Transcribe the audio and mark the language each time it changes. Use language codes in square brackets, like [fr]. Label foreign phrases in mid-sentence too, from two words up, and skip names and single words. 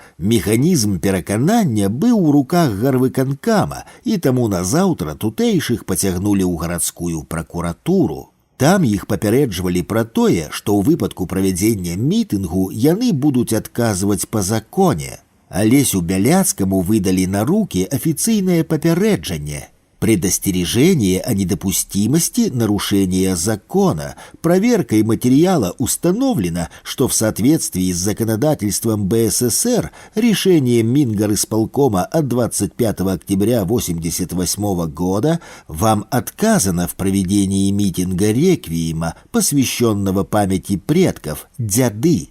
[be] Механізм пераканання быў у руках гарвыканкама, і таму назаўтра тутэйшых пацягнулі ў гарадскую пракуратуру. Там іх папярэджвалі пра тое, што ў выпадку правядзення мітынгу яны будуць адказваць па законе. Алесю Бяляцкаму выдалі на рукі афіцыйнае папярэджанне. [ru] Предостережение о недопустимости нарушения закона. Проверкой материала установлено, что в соответствии с законодательством БССР решением Мингорисполкома от 25 октября 1988 года вам отказано в проведении митинга реквиема, посвященного памяти предков, дяды.